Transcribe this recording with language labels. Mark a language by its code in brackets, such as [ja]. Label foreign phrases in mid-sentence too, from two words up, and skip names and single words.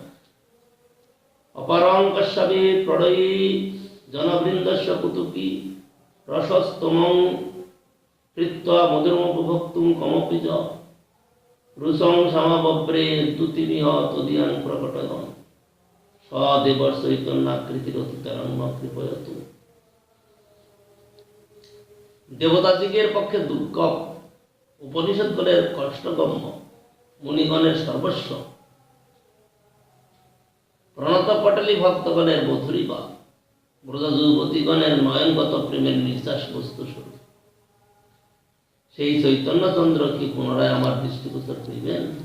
[sa] অপারং কশ্যপি প্রণয়ী জনবৃন্দস্য কুতুকি রসস্তমং কৃত্বা মধুরমুপভোক্তুং কমপি চ রুসং সমাবব্রে দ্যুতিমিহ তদীয়াং প্রকটয়ন সদেবর চৈতন্যাকৃতিরতিতরঙ্গ কৃপয়তু। [bn] দেবতাদিগের পক্ষে দুর্গম, উপনিষদগণের কষ্টগম্য, মুনিগণের সর্বস্ব, প্রণত পটলী ভক্তগণের মধুরিবা, ব্রজ যুবতীগণের নয়নগত প্রেমের নিঃশ্বাস বস্তু স্বরূপ সেই চৈতন্যচন্দ্র কি পুনরায় আমার দৃষ্টিগোচর করিবেন?